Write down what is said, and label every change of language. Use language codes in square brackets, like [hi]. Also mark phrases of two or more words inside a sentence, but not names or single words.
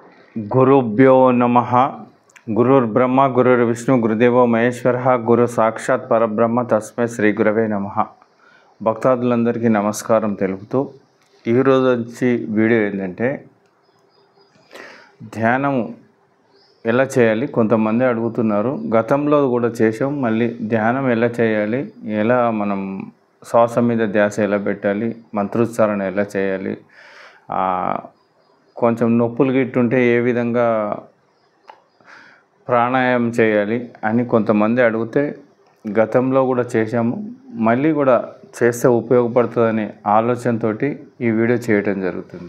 [sa] गुरुभ्यो नमः। गुरुर्ब्रह्मा गुरुर्विष्णु गुरुदेवो महेश्वरः गुरु साक्षात् परब्रह्म तस्मै శ్రీ గురవే నమః। [te] భక్తాదులందరికీ నమస్కారం తెలుపుతూ ఈరోజు వచ్చి వీడియో ఏంటంటే ధ్యానం ఎలా చేయాలి కొంతమంది అడుగుతున్నారు. గతంలో కూడా చేసాం, మళ్ళీ ధ్యానం ఎలా చేయాలి, ఎలా మనం శ్వాస మీద ధ్యాస ఎలా పెట్టాలి, మంత్రోచ్చారణ ఎలా చేయాలి, కొంచెం నొప్పులు గిట్టుంటే ఏ విధంగా ప్రాణాయామం చేయాలి అని కొంతమంది అడిగితే గతంలో కూడా చేశాము, మళ్ళీ కూడా చేస్తే ఉపయోగపడుతుందనే ఆలోచనతో ఈ వీడియో చేయటం జరుగుతుంది.